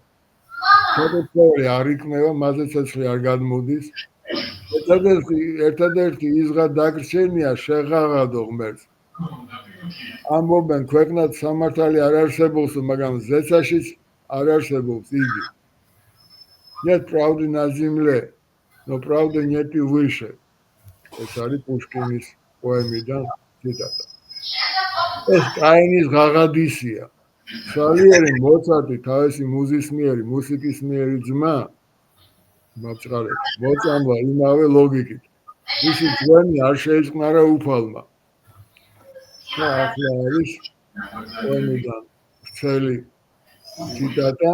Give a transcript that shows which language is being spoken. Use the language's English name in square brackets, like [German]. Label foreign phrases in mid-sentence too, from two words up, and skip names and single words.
[Georgian] შესაძლებელი არ იქნება, მასზე ცეცხლი არ გადმოდის. ერთადერთი იზღა დაგრჩენია შეღაღადო ღმერთს. ამბობენ ქვეყნად სამართალი არ არსებობს, მაგრამ ზეცაშიც არ არსებობს იგი. [Russian] Нет правды на земле, но правда нет и выше. [Georgian] ეს არის პუშკინის პოემიდან ციტატა. ეს კაინის ღაღადისია. სალიერი მოცარტი თავისი მუსიკისმიერი ძმა მაწყალეთ მოწამლა იმავე ლოგიკით. მისი ძვენი არ შეიწყნარა უფალმა. ახლა არის პოემიდან ვრცელი ციტატა.